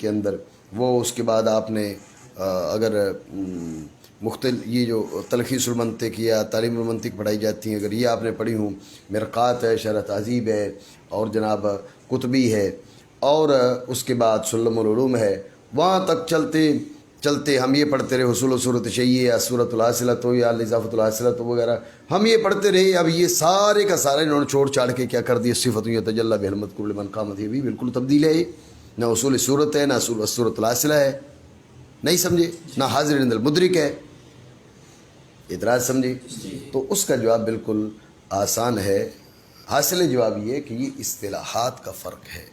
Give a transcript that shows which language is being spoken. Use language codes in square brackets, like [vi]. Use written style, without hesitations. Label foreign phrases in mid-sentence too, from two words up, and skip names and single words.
[ur] کے اندر، وہ اس کے بعد آپ نے اگر مختلف یہ جو تلخیص المنطق یا تعلیم المنطق پڑھائی جاتی ہیں، اگر یہ آپ نے پڑھی ہوں، مرقات ہے، شرح تہذیب ہے، اور جناب قطبی ہے، اور اس کے بعد سلم العلوم ہے، وہاں تک چلتے چلتے ہم یہ پڑھتے رہے حصول و صورت شیء یا [ar] صورت الحاصلۃ [ur] ہو یا [ar] الاضافۃ الحاصلۃ [ur] وغیرہ، ہم یہ پڑھتے رہے. اب یہ سارے کا سارا انہوں نے چھوڑ چھاڑ کے کیا کر دیا، [ar] صفت یتجلی بها المذکور لمن قامت، [ur] یہ بھی بالکل تبدیل ہے. نہ اصول صورت ہے، نہ [ar] صورت الحاصلہ [ur] ہے، نہیں سمجھے، نہ [ar] حاضر عند المدرک [ur] ہے. اعتراض سمجھے؟ تو اس کا جواب بالکل آسان ہے. حاصل جواب یہ کہ یہ اصطلاحات کا فرق ہے.